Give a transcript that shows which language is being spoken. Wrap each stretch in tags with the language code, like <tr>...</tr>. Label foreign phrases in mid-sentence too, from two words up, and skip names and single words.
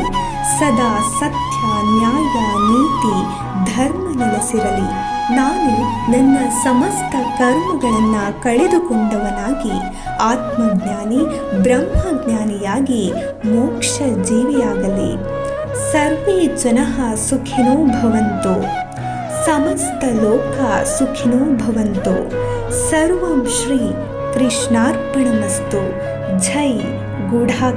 <kn>ಸದಾ ಸತ್ಯ ನ್ಯಾಯ ನೀತಿ ಧರ್ಮ ನೆಲೆಸಿರಲಿ. ನಾನು ನನ್ನ ಸಮಸ್ತ ಕರ್ಮಗಳನ್ನು ಕಳೆದುಕೊಂಡವನಾಗಿ ಆತ್ಮಜ್ಞಾನಿ ಬ್ರಹ್ಮಜ್ಞಾನಿಯಾಗಿ ಮೋಕ್ಷ ಜೀವಿಯಾಗಲಿ.</kn> <sa>ಸರ್ವೇ ಜನಃ ಸುಖಿನೋ ಭವಂತು. ಸಮಸ್ತ ಲೋಕ ಸುಖಿನೋ ಭವಂತು. ಸರ್ವಂ ಶ್ರೀ ಕೃಷ್ಣಾರ್ಪಣಮಸ್ತು.</sa> <kn>ಜೈ ಗೂಢಾಕೀಶ.</kn>